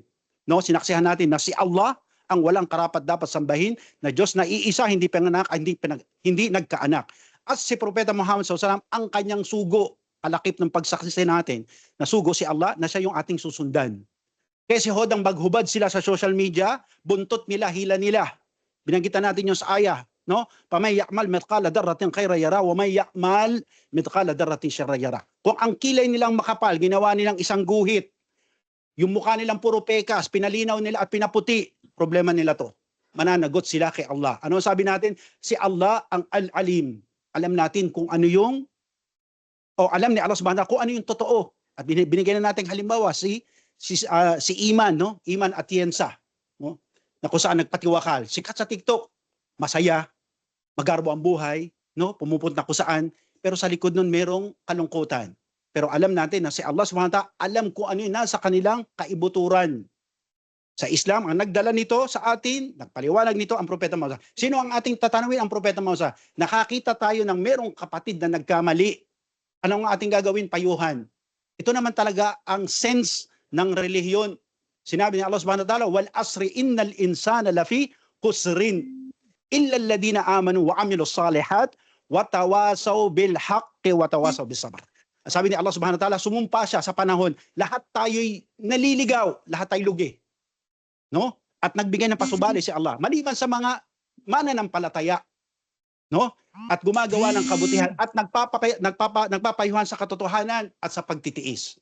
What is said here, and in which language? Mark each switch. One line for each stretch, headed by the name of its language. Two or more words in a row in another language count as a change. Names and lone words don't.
Filipino: No, sinaksihan natin na si Allah ang walang karapat dapat sambahin, na Diyos na iisa, hindi nagkaanak. At si Propeta Muhammad SAW, ang kanyang sugo, kalakip ng pagsaksi natin, na sugo si Allah, na siya yung ating susundan. Kaya si Hodang baghubad sila sa
English: social media,
Filipino: buntot nila, hila nila. Binanggitan natin yung sa ayah, no?
Arabic: "فمن يعمل مثقال ذرة خيرا يره، ومن يعمل مثقال ذرة شرا يره."
Filipino: Kung ang kilay nilang makapal, ginawa nilang isang guhit, yung mukha nilang puro pekas, pinalinaw nila at pinaputi, problema nila to. Mananagot sila kay Allah. Ano sabi natin? Si Allah ang Al-Alim. Alam natin kung ano yung, alam ni Allah
Arabic: سبحانه وتعالى
Filipino: kung ano yung totoo. At binigyan na natin halimbawa si Iman, no? Iman Atienza, no? Na kung saan nagpatiwakal. Sikat sa TikTok, masaya, magarbo ang buhay, no? Pumupunta kung saan, pero sa likod nun merong kalungkutan. Pero alam natin na si Allah
Arabic: سبحانه وتعالى
Filipino: alam kung ano yung nasa kanilang kaibuturan. Sa Islam, ang nagdala nito sa atin, nagpaliwanag nito ang Propeta Muhammad. Sino ang ating tatanungin? Ang Propeta Muhammad. Nakakita tayo ng merong kapatid na nagkamali. Ano ang ating gagawin? Payuhan. Ito naman talaga ang sense ng relihiyon. Sinabi ni Allah
Arabic: سبحانه وتعالى, "والعصر إن الإنسان لفي خسر إلا الذين آمنوا وعملوا الصالحات وتواصوا بالحق وتواصوا بالصبر."
Filipino: Sabi ni Allah
Arabic: سبحانه وتعالى,
Filipino: sumumpa siya sa panahon, lahat tayo'y naliligaw, lahat tayo lugi. No? At nagbigay ng pasubali si Allah, maliban sa mga mananampalataya, no? At gumagawa ng kabutihan at nagpapayuhan sa katotohanan at sa pagtitiis.